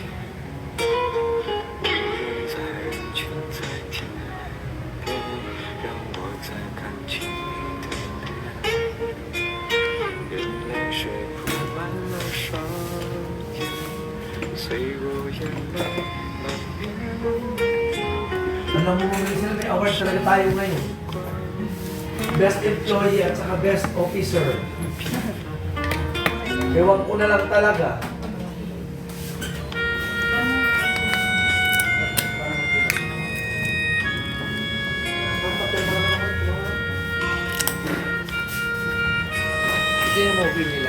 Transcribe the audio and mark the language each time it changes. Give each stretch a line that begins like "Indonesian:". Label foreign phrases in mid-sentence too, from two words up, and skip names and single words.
Chinese: 无人在人群在天边，让我再看清你的脸。任泪水铺满了双眼，随我眼泪蔓延。
Filipino: Alam mo kung minsan may awards talaga tayo ngayon.
English: Best Employee
Filipino: at saka
English: Best Officer.
Filipino: Ewan ko na lang talaga. Ito yung mobile nila.